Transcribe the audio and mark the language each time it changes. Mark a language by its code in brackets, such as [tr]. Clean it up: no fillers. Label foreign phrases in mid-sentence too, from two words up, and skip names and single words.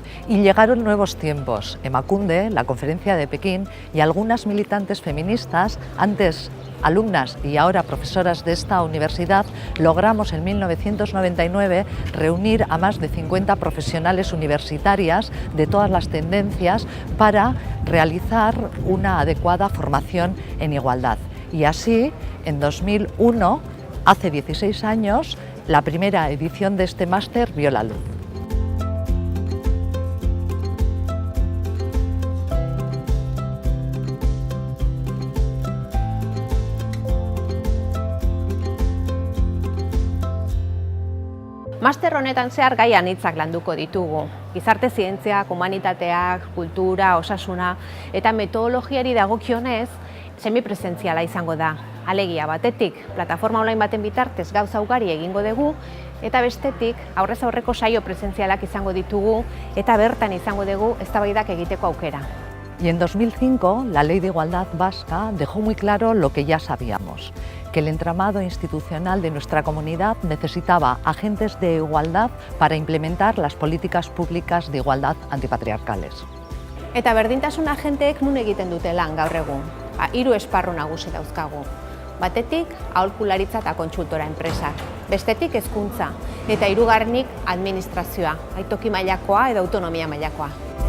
[es] Y llegaron nuevos tiempos. Emakunde, la Conferencia de Pekín y algunas militantes feministas, antes alumnas y ahora profesoras de esta universidad, logramos en 1999 reunir a más de 50 profesionales universitarias de todas las tendencias para realizar una adecuada formación en igualdad. Y así, en 2001, hace 16 años, la primera edición de este máster vio la luz. [eu] Master honetan zehar gai anitzak landuko ditugu. Gizarte zientziak, humanitateak, kultura, osasuna eta metodologiari dagokionez semipresentziala izango da. Alegia batetik, plataforma online baten bitartez gauza ugari egingo dugu, eta bestetik aurrez aurreko saio presentzialak izango ditugu eta bertan izango dugu eztabaidak egiteko aukera. [es] Y en 2005, la Ley de Igualdad Vasca dejó muy claro lo que ya sabíamos, que el entramado institucional de nuestra comunidad necesitaba agentes de igualdad para implementar las políticas públicas de igualdad antipatriarcales. [eu] Eta berdintasun agenteek nun egiten dute lan gaur egun? 3 esparru nagusi dauzkagu. Batetik, aholkularitza eta kontsultora enpresak. Bestetik hezkuntza eta hirugarrenik administrazioa, toki mailakoa edo autonomia mailakoa.